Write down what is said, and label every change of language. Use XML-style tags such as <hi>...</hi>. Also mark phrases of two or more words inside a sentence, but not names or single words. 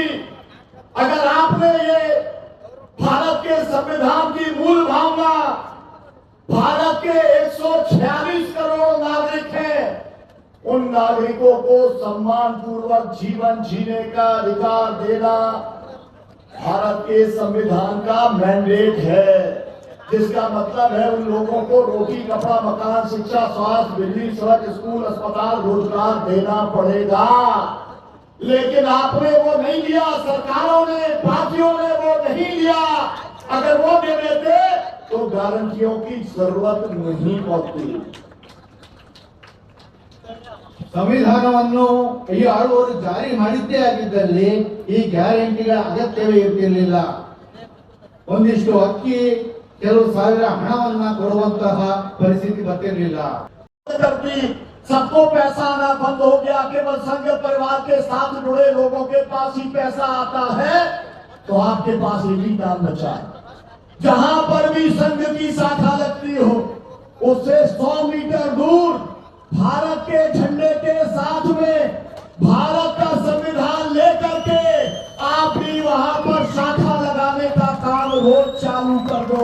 <hi>अगर आपने ये भारत के संविधान की मूल भावना, भारत के 146 करोड़ नागरिक हैं, उन नागरिकों को सम्मान पूर्वक जीवन जीने का अधिकार देना भारत के संविधान का मैंडेट है, जिसका मतलब है उन लोगों को रोटी, कपड़ा, मकान, शिक्षा, स्वास्थ्य, बिजली, सड़क, स्कूल, अस्पताल, रोजगार देना पड़ेगा। लेकिन आपने वो नहीं लिया, सरकारों ने, पार्टियों ने वो नहीं लिया। अगर वो दे देते तो गारंटियों की जरूरत नहीं पड़ती।</hi> <kn>ಸಂವಿಧಾನವನ್ನು ಈ ಆಳುವರು ಜಾರಿ ಮಾಡಿದ್ದೇ ಆಗಿದ್ದಲ್ಲಿ ಈ ಗ್ಯಾರಂಟಿಗಳ ಅಗತ್ಯವೇ ಇರ್ತಿರ್ಲಿಲ್ಲ. ಒಂದಿಷ್ಟು ಅಕ್ಕಿ, ಕೆಲವು ಸಾವಿರ ಹಣವನ್ನ ಕೊಡುವಂತಹ ಪರಿಸ್ಥಿತಿ ಬರ್ತಿರ್ಲಿಲ್ಲ.</kn> <hi>सबको पैसा आना बंद हो गया, केवल संघ परिवार के साथ जुड़े लोगों के पास ही पैसा आता है, तो आपके पास एक ही काम बचा है। जहां पर भी संघ की शाखा लगती हो उससे 100 मीटर दूर भारत के झंडे के साथ में भारत का संविधान लेकर के आप भी वहां पर शाखा लगाने का काम रोज चालू कर दो।</hi>